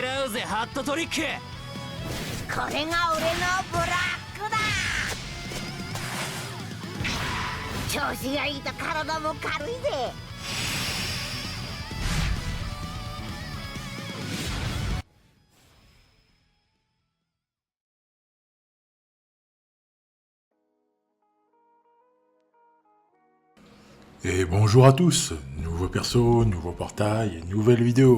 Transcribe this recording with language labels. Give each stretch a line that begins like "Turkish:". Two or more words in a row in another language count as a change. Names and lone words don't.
Japanese: ぜハットトリック。これが俺のブラックだ。調子がいいと体も軽いぜ。
French: Et bonjour à tous, nouveau perso, nouveau portail, nouvelle vidéo.